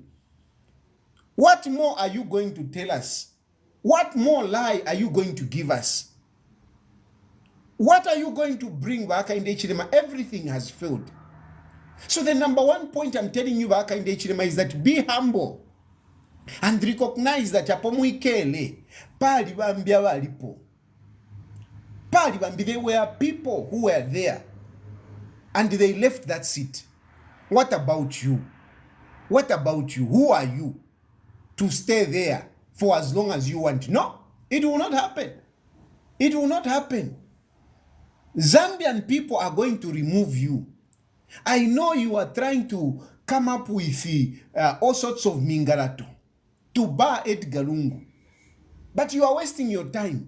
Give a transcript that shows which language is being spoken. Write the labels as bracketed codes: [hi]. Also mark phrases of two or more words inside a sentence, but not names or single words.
[en] What more are you going to tell us? What more lie are you going to give us? What are you going to bring, Baka in the Ichirima? Everything has failed. So the number one point I'm telling you, Baka in the Ichirima, is that be humble and recognize that [bem] apomwikele pali bambia walipo. Pali bambi, [en] there were people who were there and they left that seat. What about you? What about you? Who are you to stay there for as long as you want? No, it will not happen. It will not happen. Zambian people are going to remove you. I know you are trying to come up with all sorts of mingarato to bar Edgar Lungu, but you are wasting your time.